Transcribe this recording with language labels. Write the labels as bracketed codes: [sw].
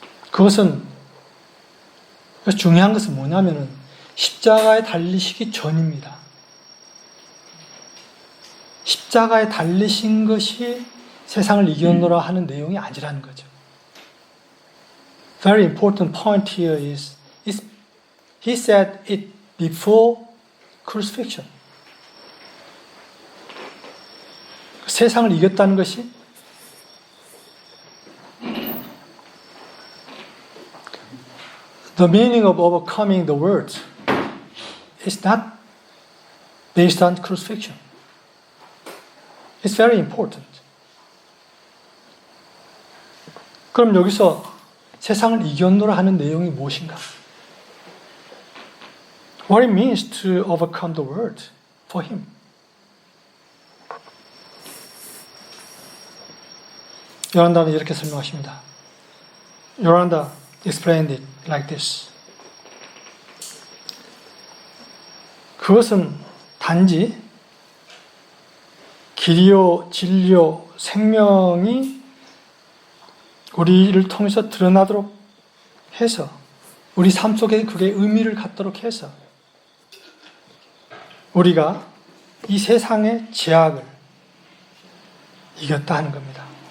[ko] 그것은 중요한 것은 뭐냐면은 십자가에 달리시기 전입니다. 십자가에 달리신 것이 세상을 이겼노라 하는 내용이 아니라는 거죠. [en] very important point here is he said it before crucifixion. [ko] 세상을 이겼다는 것이 [en] the meaning of overcoming the world is not based on crucifixion. It's very important. [ko] 그럼 여기서 세상을 이겼노라 하는 내용이 무엇인가? [en] What it means to overcome the world for him. [ko] 요란다는 이렇게 설명하십니다. [en] 요란다 explained it like this. [ko] 그것은 단지 길이요, 진리요, 생명이 우리를 통해서 드러나도록 해서 우리 삶 속에 그게 의미를 갖도록 해서 우리가 이 세상의 제약을 이겼다 하는 겁니다.